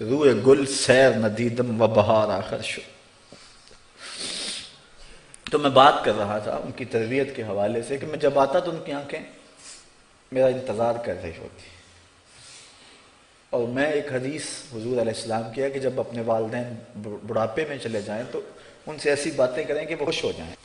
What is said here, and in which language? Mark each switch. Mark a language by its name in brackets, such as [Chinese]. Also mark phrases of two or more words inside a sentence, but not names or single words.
[Persian] روئے گل سیر ندیدم و بہار آخر شد. [Urdu] تو میں بات کر رہا تھا ان کی تربیت کے حوالے سے کہ میں جب آتا تو ان کی آنکھیں میرا انتظار کر رہی ہوتی. اور میں ایک حدیث حضور [Arabic] علیہ السلام [Urdu] کیا کہ جب اپنے والدین بڑھاپے میں چلے جائیں تو ان سے ایسی باتیں کریں کہ وہ خوش ہو جائیں.